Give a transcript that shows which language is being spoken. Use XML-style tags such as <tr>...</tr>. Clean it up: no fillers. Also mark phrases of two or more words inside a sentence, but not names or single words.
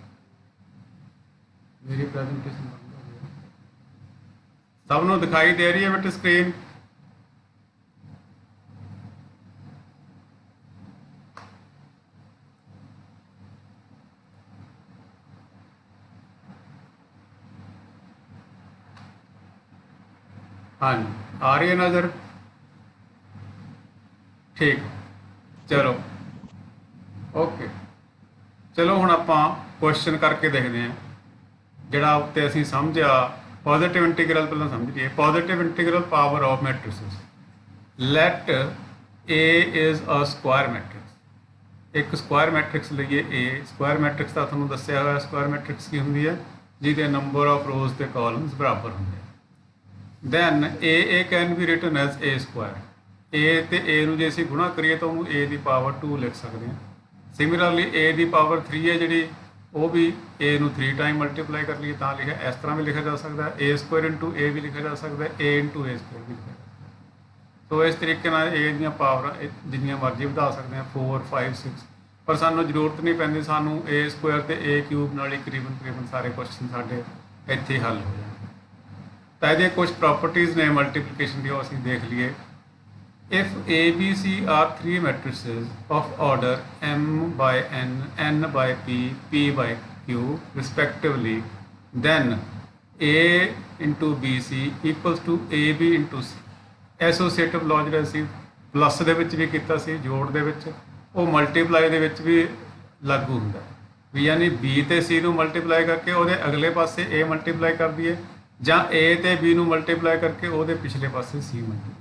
<pa>ਮੇਰੀ ਪ੍ਰੈਜੈਂਟੇਸ਼ਨ ਬੰਦ ਹੋ ਗਈ, ਸਭ ਨੂੰ ਦਿਖਾਈ ਦੇ ਰਹੀ ਹੈ ਬੇਟੇ ਸਕਰੀਨ?</pa> <hi>हाँ जी, आ रही है नज़र? ठीक, चलो ओके।</hi> <pa>ਚਲੋ ਹੁਣ ਆਪਾਂ ਕੁਐਸਚਨ ਕਰਕੇ</pa> <hi>देखते हैं</hi> <pa>ਜਿਹੜਾ ਉੱਤੇ ਅਸੀਂ ਸਮਝਿਆ।</pa> <en>positive integral</en> <pa>ਪਹਿਲਾਂ ਸਮਝ ਲਈਏ।</pa> <en>positive integral power of matrices. let A is a square matrix.</en> <pa>ਇੱਕ</pa> <en>square matrix</en> <pa>ਲਈਏ ਏ।</pa> <en>square matrix</en> <pa>ਦਾ ਤੁਹਾਨੂੰ ਦੱਸਿਆ ਹੋਇਆ</pa> <en>square matrix</en> <pa>ਕੀ ਹੁੰਦੀ ਹੈ, ਜਿਹਦੇ</pa> <en>number of rows</en> <pa>ਤੇ ਕਾਲਮਜ਼ ਬਰਾਬਰ ਹੁੰਦੇ ਹੈਂ।</pa> <en>then a can be written as a square।</en> <pa>a ਤੇ a ਨੂੰ ਜੇ ਅਸੀਂ ਗੁਣਾ ਕਰੀਏ ਤਾਂ ਉਹਨੂੰ a ਦੀ ਪਾਵਰ 2 ਲਿਖ ਸਕਦੇ ਹਾਂ। ਸਿਮਿਲਰਲੀ a ਦੀ ਪਾਵਰ 3 ਹੈ ਜਿਹੜੀ, ਉਹ ਵੀ a ਨੂੰ 3</pa> <en>time multiply</en> <pa>ਕਰ ਲਈਏ ਤਾਂ ਲਿਖਿਆ, ਇਸ ਤਰ੍ਹਾਂ ਵੀ ਲਿਖਿਆ ਜਾ ਸਕਦਾ ਹੈ।</pa> <en>a square into a</en> <pa>ਵੀ ਲਿਖਿਆ ਜਾ ਸਕਦਾ ਹੈ, a</pa> <en>into a square</en> <pa>ਵੀ ਲਿਖਿਆ ਜਾ ਸਕਦਾ। ਸੋ ਇਸ ਤਰੀਕੇ ਨਾਲ a ਦੀਆਂ ਪਾਵਰਾਂ ਜਿੰਨੀਆਂ ਮਰਜ਼ੀ ਵਧਾ ਸਕਦੇ ਹਾਂ, 4 5 6, ਪਰ ਸਾਨੂੰ ਜ਼ਰੂਰਤ ਨਹੀਂ ਪੈਂਦੀ। ਸਾਨੂੰ a ਸਕੁਆਇਰ ਤੇ a ਕਿਊਬ ਨਾਲ ਹੀ ਤਕਰੀਬਨ ਸਾਰੇ ਕੁਐਸਚਨ ਸਾਡੇ ਇੱਥੇ ਹੱਲ ਹੋ ਜਾਣਗੇ। ਤਾਂ ਇਹਦੇ ਕੁਝ ਪ੍ਰੋਪਰਟੀਜ਼ ਨੇ ਮਲਟੀਪਲੀਕੇਸ਼ਨ ਦੀਆਂ, ਅਸੀਂ ਦੇਖ ਲਈਏ।</pa> <en>if A B C are 3 matrices of order m by n, n by p, p by q respectively, then A into BC equals to AB into C। associative law</en> <pa>ਜਿਹੜਾ ਅਸੀਂ ਪਲੱਸ ਦੇ ਵਿੱਚ ਵੀ ਕੀਤਾ ਸੀ, ਜੋੜ ਦੇ ਵਿੱਚ, ਉਹ ਮਲਟੀਪਲਾਈ ਦੇ ਵਿੱਚ ਵੀ ਲਾਗੂ ਹੁੰਦਾ ਵੀ, ਯਾਨੀ B ਤੇ C ਨੂੰ ਮਲਟੀਪਲਾਈ ਕਰਕੇ ਉਹਦੇ ਅਗਲੇ ਪਾਸੇ A ਮਲਟੀਪਲਾਈ ਕਰ ਦਈਏ, ਜਾਂ A ਤੇ B ਨੂੰ ਮਲਟੀਪਲਾਈ ਕਰਕੇ ਉਹਦੇ ਪਿਛਲੇ ਪਾਸੇ C ਮਲਟੀਪਲਾਈ।</pa>